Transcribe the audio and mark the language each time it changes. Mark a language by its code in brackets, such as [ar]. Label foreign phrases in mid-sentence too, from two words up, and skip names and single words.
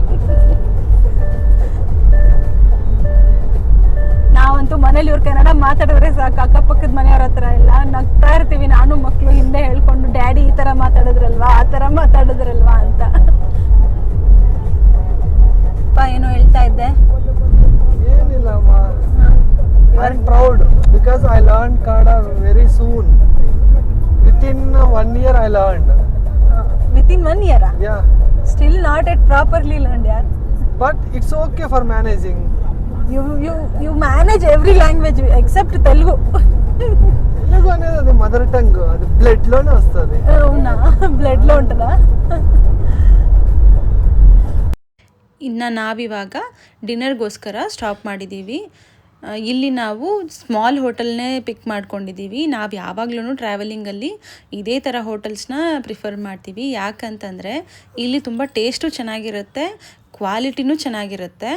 [kn] ನಾವಂತೂ ಮನೇಲಿ ಇವ್ರು ಕನ್ನಡ ಮಾತಾಡಿದ್ರೆ ಸಾಕು, ಅಕ್ಕಪಕ್ಕದ ಮನೆಯವ್ರ ಹತ್ರ ಎಲ್ಲ ನಗ್ತಾ ಇರ್ತೀವಿ. ನಾನು ಮಕ್ಕಳು ಹಿಂದೆ ಹೇಳ್ಕೊಂಡು, ಡ್ಯಾಡಿ ಈ ತರ ಮಾತಾಡಿದ್ರಲ್ವಾ, ಆ ತರ ಮಾತಾಡಿದ್ರಲ್ವಾ ಅಂತ. ಏನೋ ಹೇಳ್ತಾ ಇದ್ದೆ. ಏನಿಲ್ಲ ಅಮ್ಮ, [en] I am proud because I learn Kannada very soon. Within 1 year I learned. Within 1 year? Yeah. Still not yet properly learned, yaar. But it's okay for managing. You manage every language except Telugu. [te] Telugu అనేది అది [en] mother tongue, [te] అది బ్లడ్ లోనే వస్తుంది. అవునా, ಬ್ಲಡ್ లో ఉంటుందా? [kn] ಇನ್ನು ನಾವಿವಾಗ ಡಿನ್ನರ್ಗೋಸ್ಕರ ಸ್ಟಾಪ್ ಮಾಡಿದ್ದೀವಿ. ಇಲ್ಲಿ ನಾವು ಸ್ಮಾಲ್ ಹೋಟೆಲ್ನೇ ಪಿಕ್ ಮಾಡ್ಕೊಂಡಿದ್ದೀವಿ. ನಾವು ಯಾವಾಗಲೂ ಟ್ರಾವೆಲಿಂಗಲ್ಲಿ ಇದೇ ಥರ ಹೋಟೆಲ್ಸ್ನ ಪ್ರಿಫರ್ ಮಾಡ್ತೀವಿ. ಯಾಕಂತಂದರೆ ಇಲ್ಲಿ ತುಂಬ ಟೇಸ್ಟು ಚೆನ್ನಾಗಿರುತ್ತೆ, ಕ್ವಾಲಿಟಿನೂ ಚೆನ್ನಾಗಿರುತ್ತೆ.